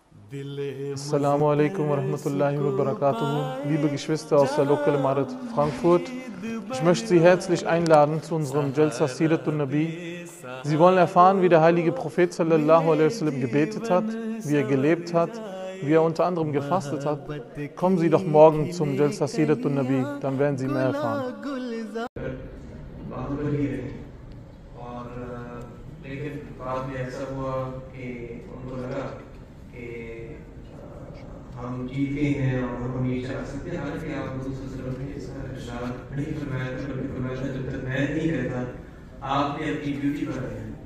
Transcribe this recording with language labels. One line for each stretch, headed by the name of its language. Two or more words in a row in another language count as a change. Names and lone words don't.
Arabic: السلام عليكم ورحمة الله وبركاته.
German: Liebe Geschwister aus der Lokalgemeinde Frankfurt, ich möchte Sie herzlich einladen zu unserem Jalsa Siratun Nabi. Sie wollen erfahren, wie der heilige Prophet
Arabic: صلى الله عليه وسلم
German: gebetet hat, wie er gelebt hat, wie er unter anderem gefastet hat. Kommen Sie doch morgen zum Jalsa Siratun Nabi, dann werden Sie mehr erfahren.
Urdu: لیکن بعد میں ایسا ہوا کہ ان کو لگا کہ ہم جیتے ہیں اور ہم ہمیشہ آ سکتے ہیں، حالانکہ آپ حضور
Arabic: صلی اللہ علیہ وسلم
Urdu: نے اس کا ارشاد نہیں فرمایا تھا، بلکہ فرمایا تھا جب تک میں نہیں کہتا آپ نے اپنی ڈیوٹی پر رہے ہیں۔